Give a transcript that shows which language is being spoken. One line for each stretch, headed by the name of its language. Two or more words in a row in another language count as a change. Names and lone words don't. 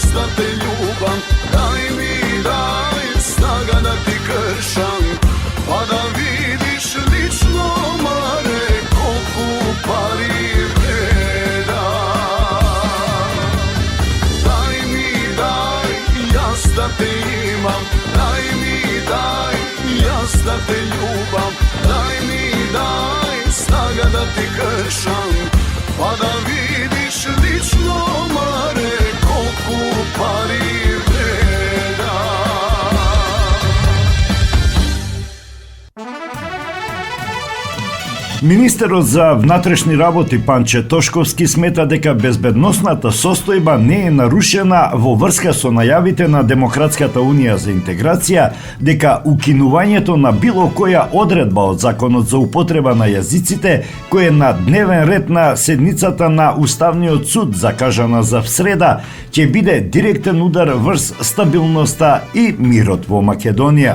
Macedonian: да те љубам, дај ми дај снага да ти кршам, па да видиш лично маре колку пари вредам. Дај ми дај, јас да те имам, дај ми дај, јас да те љубам, дај ми дај снага да ти кршам, па да видиш лично маре колку пари вредам. Министерот за внатрешни работи Панче Тошковски смета дека безбедносната состојба не е нарушена во врска со најавите на Демократската унија за интеграција дека укинувањето на било која одредба од Законот за употреба на јазиците, кој е на дневен ред на седницата на Уставниот суд закажана за среда, ќе биде директен удар врз стабилноста и мирот во Македонија.